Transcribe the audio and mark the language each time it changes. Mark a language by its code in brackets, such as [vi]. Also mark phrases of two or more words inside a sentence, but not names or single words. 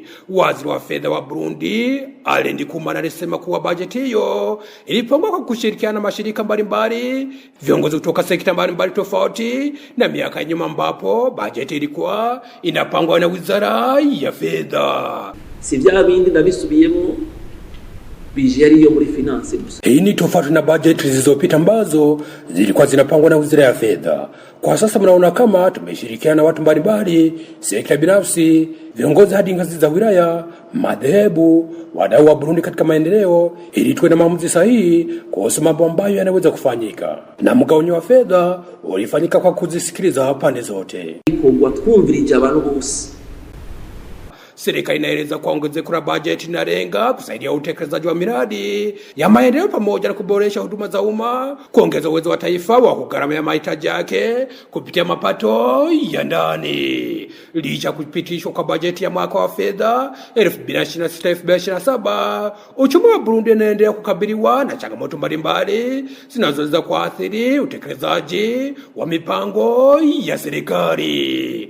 [sw] Waziri wa fedha wa Burundi Alain Ndikumana alisema kuwa bajeti hiyo ilipangwa kwa kushirikiana na mashirika mbalimbali, viongozi kutoka sekta mbalimbali tofauti na miaka nyuma ambapo bajeti ilikuwa inapangwa na Wizara ya Fedha. [rn] Si vya bindi nabisubiyemo bijeri yo muri finance gusa. [sw] Hii ni tofauti na bajeti zilizopita ambazo zilikuwa zinapangwa na Wizara ya Fedha. Kwa sasa mnaona kama tumeshirikiana na watu mbalimbali, sekta binafsi, viongozi hadi ngazi za wilaya, madhehebu, wadau wa Burundi katika maendeleo, ili tuwe na maamuzi sahihi kuhusu mambo ambayo yanaweza kufanyika. Na mgawanyo wa fedha ulifanyika kwa kuzisikiliza pande zote. [rn] Kwa twumvirije abantu bose. [sw] Serikali inaeleza kwa ongezeko la bajeti inalenga kusaidia utekelezaji wa miradi ya maendeleo pamoja na kuboresha huduma za umma, kuongeza uwezo wa taifa wa kugharamia mahitaji yake kupitia mapato ya ndani. Licha kupitishwa kwa bajeti ya mwaka wa fedha 2026-2027, uchumi wa Burundi unaendelea kukabiliwa na changamoto mbalimbali zinazoweza kuathiri utekelezaji wa mipango ya serikali.